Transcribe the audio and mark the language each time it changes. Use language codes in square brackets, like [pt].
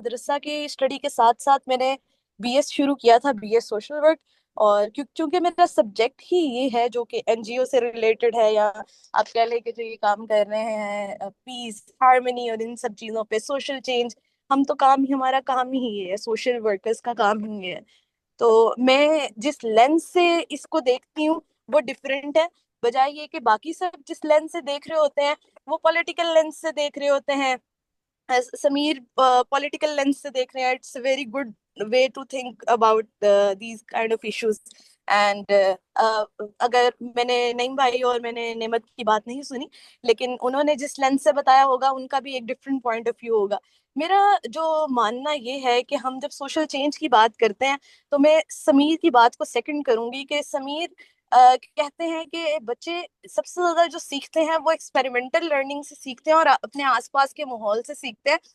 [ur] مدرسہ کی اسٹڈی کے ساتھ ساتھ میں نے بی ایس شروع کیا تھا, بی ایس سوشل ورک, اور چونکہ میرا سبجیکٹ ہی یہ ہے جو کہ این جی او سے ریلیٹڈ ہے, یا آپ کہہ لیں کہ جو یہ کام کر رہے ہیں پیس, ہارمنی اور ان سب چیزوں پہ, سوشل چینج, ہم تو ہمارا کام ہی یہ ہے, سوشل ورکرز کا کام ہی یہ ہے. تو میں جس لینس سے اس کو دیکھتی ہوں وہ ڈفرینٹ ہے, بجائے یہ کہ باقی سب جس لینس سے دیکھ رہے ہوتے ہیں وہ پولیٹیکل لینس سے دیکھ رہے ہوتے ہیں. سمیر پولیٹیکل لینس سے دیکھ رہے ہیں. [en] It's a very good way to think about these kind of issues. [ur] And اگر میں نے نعیم بھائی اور میں نے نعمت کی بات نہیں سنی, لیکن انہوں نے جس لینس سے بتایا ہوگا ان کا بھی ایک ڈفرینٹ پوائنٹ آف ویو ہوگا. میرا جو ماننا یہ ہے کہ ہم جب سوشل چینج کی بات کرتے ہیں تو میں سمیر کی بات کو سیکنڈ کروں گی, کہ سمیر کہتے ہیں کہ بچے سب سے زیادہ جو سیکھتے ہیں وہ ایکسپیریمنٹل لرننگ سے سیکھتے ہیں اور اپنے آس پاس کے ماحول سے سیکھتے ہیں.